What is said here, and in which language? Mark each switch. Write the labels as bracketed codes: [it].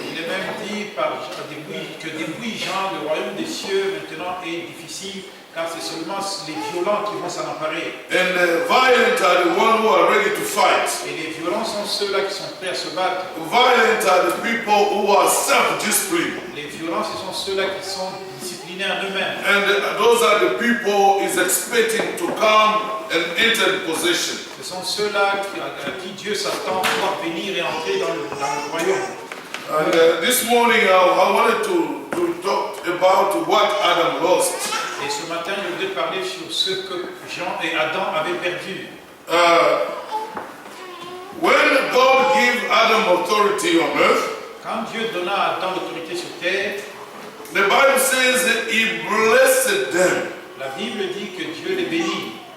[fr] Il est même dit que depuis Jean, le royaume des cieux maintenant est difficile, car c'est seulement les violents qui vont s'en emparer. [en] And the violent are the one who are ready to fight. [fr] Et les violents sont ceux-là qui sont prêts à se battre. [en] Violent are the people who are self-disciplined. [fr] Les violents, ce sont ceux-là qui sont disciplinés en eux-mêmes. [en] And those are the people is expecting to come and enter the possession. [fr] Ce sont ceux-là à qui Dieu s'attend pour venir et entrer dans le royaume. [en] And this morning I wanted to talk about what Adam lost. [fr] Et ce matin, je voudrais parler sur ce que Jean et Adam avaient perdu. [en] When God gave Adam authority on earth, [fr] Quand Dieu donna à Adam l'autorité sur terre, [en] the Bible says that he blessed them. [fr] la Bible dit que Dieu les bénit.